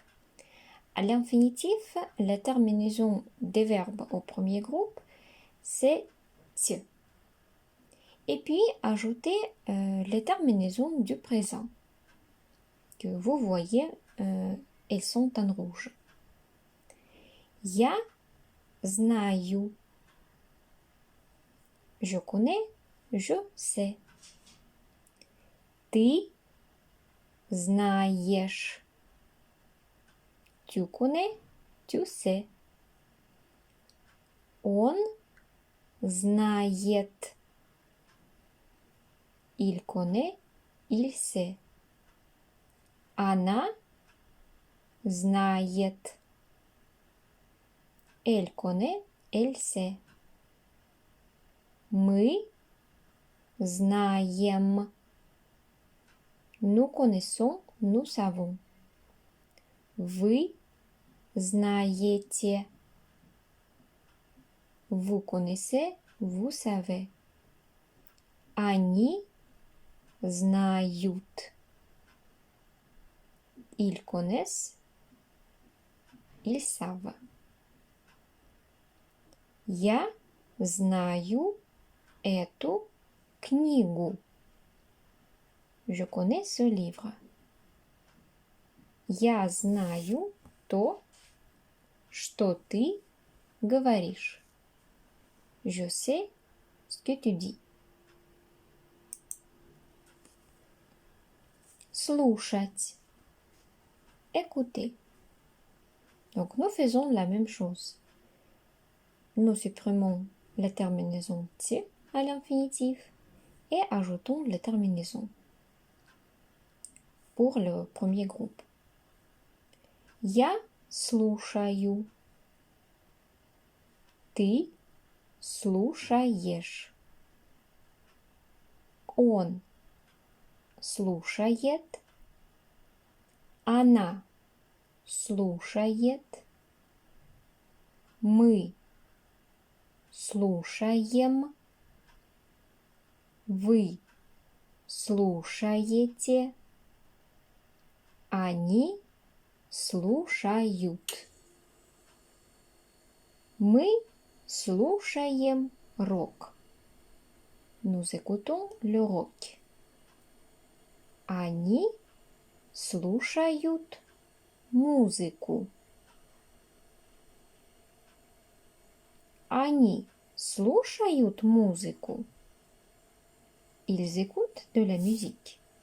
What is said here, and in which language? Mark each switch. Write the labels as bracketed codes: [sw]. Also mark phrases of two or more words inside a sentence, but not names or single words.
[fr] À l'infinitif, la terminaison des verbes au premier groupe, c'est ts. Et puis, ajouter les terminaisons du présent, que vous voyez, elles sont en rouge. [ru] Я знаю. [fr] Je connais, je sais. [ru] Ты знаешь. [fr] Tu connais, tu sais. [ru] Он знает. [fr] Il connaît, il sait. [ru] Она знает. [fr] Elle connaît, elle sait. [ru] Мы знаем. [fr] Nous connaissons, nous savons. [ru] Вы знаете. [fr] Vous connaissez, vous savez. [ru] Они знают. [fr] Ils connaissent, ils savent. [ru] Я знаю эту книгу. [fr] Je connais ce livre. [ru] Я знаю то, что ты говоришь. [fr] Je sais ce que tu dis. [ru] Слушать. [fr] Écouter. Donc nous faisons la même chose. Nous supprimons la terminaison ts à l'infinitif et ajoutons la terminaison pour le premier groupe. [ru] Я слушаю. Ты слушаешь. Он слушает. Она слушает. Мы слушаем. Вы слушаете. Они слушают. Мы слушаем рок. [fr] Nous écoutons le rock. [ru] Они слушают музыку. Они слушают музыку. [fr] Ils écoutent de la musique.